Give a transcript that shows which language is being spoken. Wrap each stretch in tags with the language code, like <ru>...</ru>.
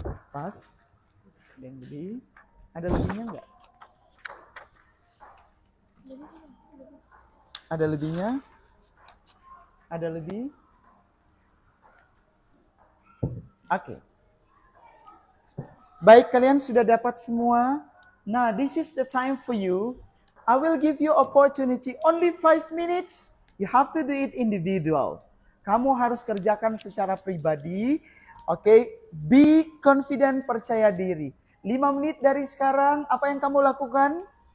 <id>Pas. Ada yang lebih. Ada lebihnya enggak? Ada lebihnya? Ada lebih? Oke. Baik, kalian sudah dapat semua. Nah,</id> <en>this is the time for you. I will give you opportunity only 5 minutes. You have to do it individual.</en> <id>Kamu harus kerjakan secara pribadi. Oke,</id> <en>be confident,</en> <id>percaya diri. 5 menit dari sekarang, apa yang kamu lakukan?</id>